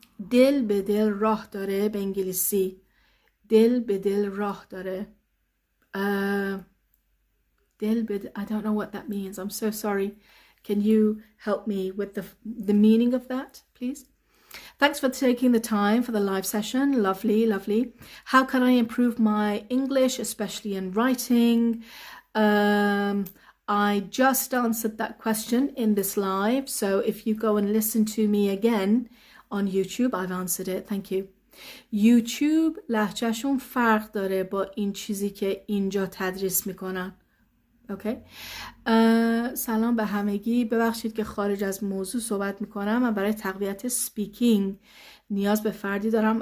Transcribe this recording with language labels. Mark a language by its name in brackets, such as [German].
[Persian] دل به دل راه داره به انگلیسی. دل به دل راه داره. دل به دل, [English] I don't know what that means. I'm so sorry. Can you help me with the meaning of that, please? Thanks for taking the time for the live session. Lovely, lovely. How can I improve my English, especially in writing? I just answered that question in this live. So if you go and listen to me again on YouTube, I've answered it. Thank you. [Persian] YouTube لهجهشون فرق داره با این چیزی که اینجا تدریس میکنن. اوکی. سلام به همگی. ببخشید که خارج از موضوع صحبت میکنم. من برای تقویت سپیکینگ نیاز به فردی دارم.